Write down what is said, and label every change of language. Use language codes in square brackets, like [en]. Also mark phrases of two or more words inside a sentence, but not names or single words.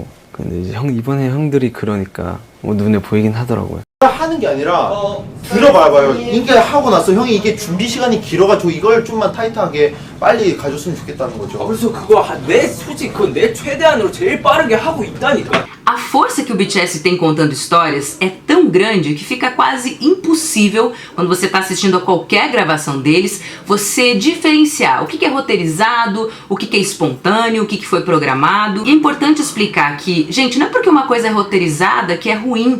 [ko] 근데 이제 이번에 형들이 그러니까 눈에 보이긴 하더라고요. 하는 게 아니라 들어봐봐요. 이게 하고 나서 형이 이게 준비 시간이 길어가지고 이걸 좀만 타이트하게 빨리 가줬으면 좋겠다는 거죠. 그래서 그거 솔직히 그건 내 최대한으로 제일 빠르게 하고 있다니까. [pt] A força que o BTS tem contando histórias é tão grande que fica quase impossível, quando você está assistindo a qualquer gravação deles, você diferenciar o que é roteirizado, o que é espontâneo, o que foi programado. E é importante explicar que, gente, não é porque uma coisa é roteirizada que é ruim.